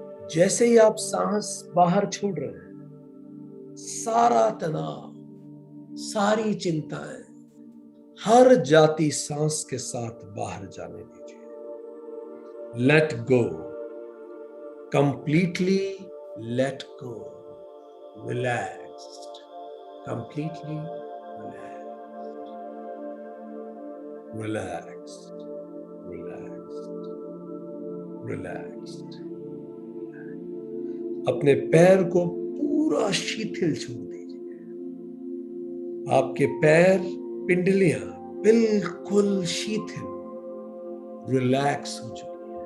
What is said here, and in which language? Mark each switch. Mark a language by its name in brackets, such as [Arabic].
[Hindi] जैसे ही आप सांस बाहर छोड़ रहे हैं, सारा तनाव, सारी चिंताएं हर जाती सांस के साथ बाहर जाने दीजिए। [English] Let go, completely let go, relaxed, completely relaxed, relaxed, relaxed. [Hindi] अपने पैर को पूरा शिथिल छोड़ दीजिए। आपके पैर पिंडलियां बिल्कुल शिथिल, रिलैक्स हो चुकी है।